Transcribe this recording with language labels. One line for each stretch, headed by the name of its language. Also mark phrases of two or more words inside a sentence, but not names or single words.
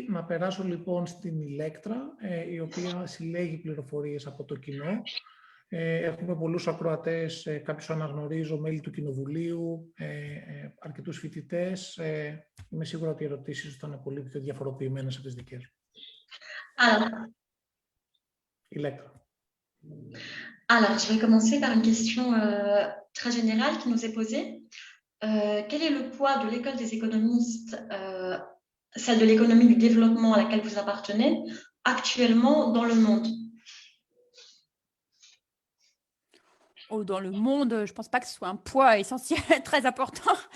Greek: Να περάσω λοιπόν στην Ηλέκτρα, η οποία συλλέγει πληροφορίες από το κοινό. Έχουμε πολλούς ακροατές, κάποιους αναγνωρίζω, μέλη του Κοινοβουλίου, αρκετούς φοιτητές. Είμαι σίγουρα ότι οι ερωτήσεις θα είναι πολύ πιο διαφοροποιημένες από τις δικές μου. Ηλέκτρα.
French: Alors, je vais commencer par une question très générale qui nous est posée. Quel est le poids de l'école des économistes, celle de l'économie du développement à laquelle vous appartenez, actuellement dans le monde? Dans le monde, je ne pense pas que ce soit un poids essentiel, très important.